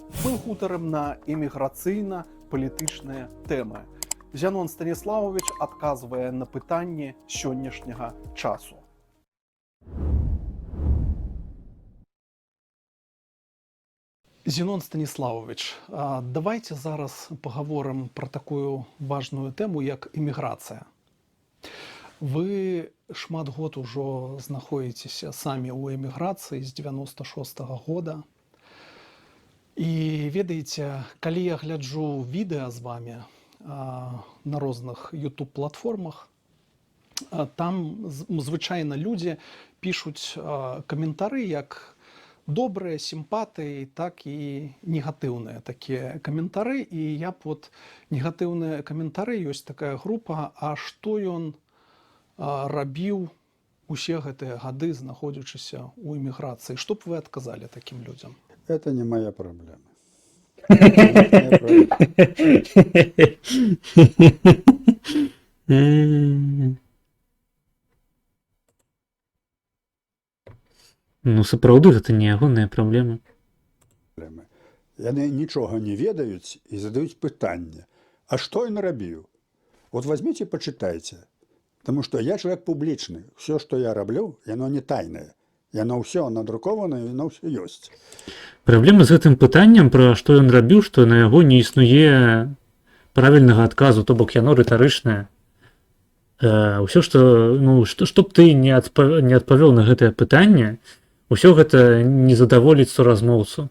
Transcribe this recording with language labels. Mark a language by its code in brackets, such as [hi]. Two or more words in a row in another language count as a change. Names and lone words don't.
[be] Мы гутарым на эміграцыйна-палітычныя тэмы. Зянон Станіславович адказвае на пытанні сённяшняга часу. Зенон Станіславович, [uk] давайте зараз поговоримо про такую важную тему, як імміграція. [be] Ви шмат год ужо знаходзіцеся самі ў эміграцыі з 96-го года. І ведаеце, калі я гляджу відэа з вами на розных YouTube-платформах, там звычайна людзі пішуць каментары, як добрыя, сімпатыі, так і негатыўныя такія каментары. І я б вот негатыўныя каментары, ёсць такая група, а што ён рабіў усе гэтыя гады, знаходзячыся ў эміграцыі. Што б вы адказалі такім людзям? [ru] Это не моя проблема. [be] Ну, сапраўды, гэта не ягоныя праблемы. Яны нічога не ведаюць і задаюць пытанне. А што ён рабіў? [ru] Вот возьмите, почитайте. Потому что я человек публічны. [be] Все, што я раблю, яно не тайнае. Яно ўсё надрукавана, яно ўсё ёсць. Праблема з гэтым пытанням, пра што ён рабіў, што на яго не існуе правільнага адказу, то бок яно рытарычнае. Усё, што, ну, што б ты не адпавёў на гэтае пытанне, усё гэта не задаволіць суразмоўцу.